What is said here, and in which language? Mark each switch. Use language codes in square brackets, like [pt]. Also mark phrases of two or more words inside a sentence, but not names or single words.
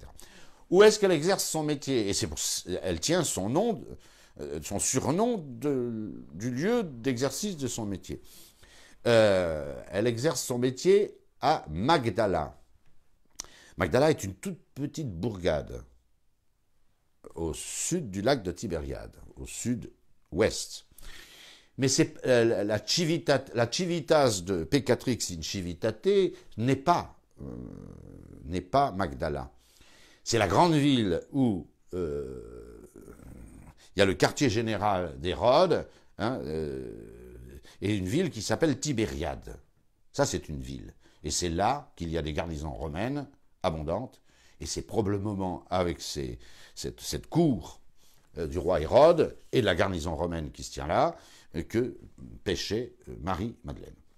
[fr] Où est-ce qu'elle exerce son métier? Et elle tient son nom, son surnom du lieu d'exercice de son métier. elle exerce son métier à Magdala. Magdala est une toute petite bourgade au sud du lac de Tibériade, au sud-ouest. Mais c'est la civitas de [la] Peccatrix in Civitate [fr] n'est pas Magdala. C'est la grande ville où il y a le quartier général d'Hérode, hein, et une ville qui s'appelle Tibériade. Ça, c'est une ville. Et c'est là qu'il y a des garnisons romaines abondantes, et c'est probablement avec cette cour du roi Hérode et de la garnison romaine qui se tient là que péchait Marie-Madeleine.